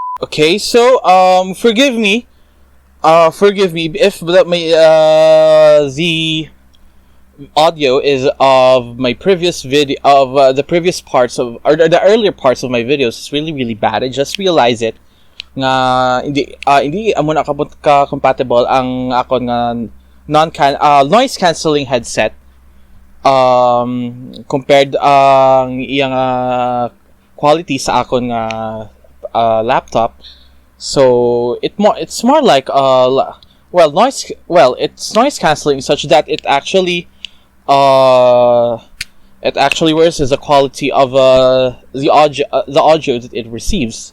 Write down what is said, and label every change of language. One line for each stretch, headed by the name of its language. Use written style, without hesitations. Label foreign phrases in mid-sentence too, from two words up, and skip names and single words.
English: Okay, so forgive me if the audio is of my previous video of the previous parts of or the earlier parts of my videos is really bad. I just realized it
Hiligaynon: nga hindi amo na ka compatible ang akon nga
English: noise cancelling headset
Hiligaynon: compared ang iyang quality sa akon nga laptop.
English: So it's more like it's noise cancelling such that it actually works as the quality of the audio that it receives.